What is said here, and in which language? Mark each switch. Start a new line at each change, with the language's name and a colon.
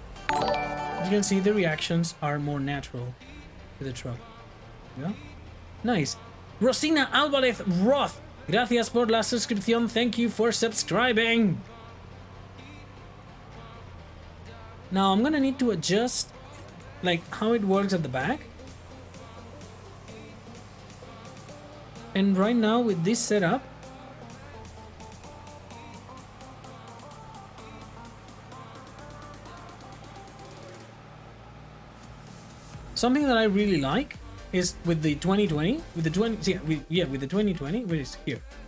English: As you can see, the reactions are more natural to the truck. Yeah, nice.
Spanish: Rosina Alvarez Roth, gracias por la suscripción.
English: Thank you for subscribing. Now I'm gonna need to adjust like how it works at the back. And right now with this setup, something that I really like is with the 2020, with the 2020, where is here?